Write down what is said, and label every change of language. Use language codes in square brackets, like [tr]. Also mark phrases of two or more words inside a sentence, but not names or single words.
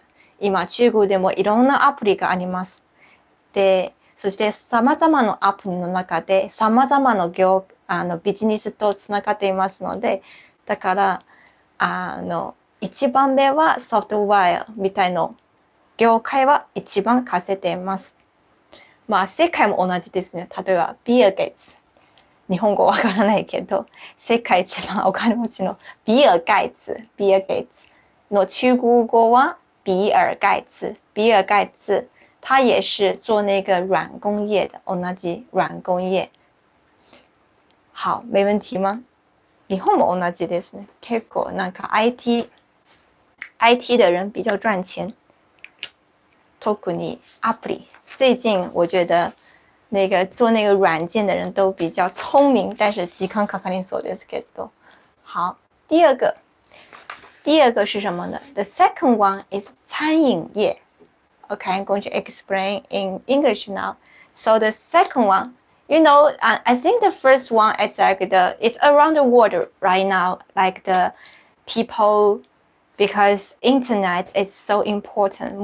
[ja] 今中国でもいろんなアプリがあります。で、そして様々なアプリの中で様々なビジネスとつながっていますので、だから一番目はソフトウェアみたいな業界は一番稼いでいます。まあ世界も同じですね。例えばビル・ゲイツ。日本語わからないけど、世界一番お金持ちの比尔盖茨の中国語は比尔盖茨。 [zh] 他也是做那个软工业的， [ja] 同じ軟工業。 [zh] 好，没问题吗？ [ja] 日本も同じですね。結構なんか [zh] IT 的人比较赚钱。 [ja] 特にアプリ。 [zh] 最近我觉得那个做那个软件的人都比较聪明，但是 [ja] 時間かかりそうですけど。 [zh] 好，第二个是什么呢？ [en] The second one is 餐飲業。Okay, I'm going to explain in English now. So the second one, I think the first one it's like it's around the world right now, like the people, because internet is so important.